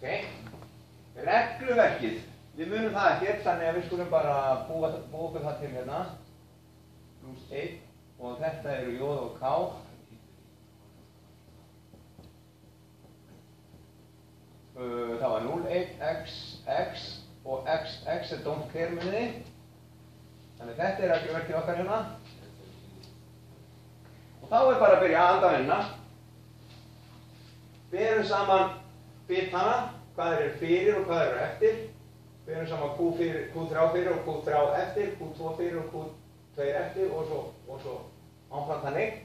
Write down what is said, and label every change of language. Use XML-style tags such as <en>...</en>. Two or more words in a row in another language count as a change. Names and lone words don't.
<is>Regluverkið, við munum það ekkert, þannig að við skulum bara búa okkur það til hérna. Pluss 1 og þetta eru J og K. Það var 0, 1, x, x og x, x er</is> <en>don't care</en> <is>munni. Þannig þetta er regluverkið okkar hérna. Og þá er bara að byrja að andavinna. Berum saman bitana, hvað þeir eru fyrir og hvað þeir eru eftir. Berum saman Q3 fyrir og Q3 eftir, Q2 fyrir og Q2 eftir og svo áfram þannig.</is>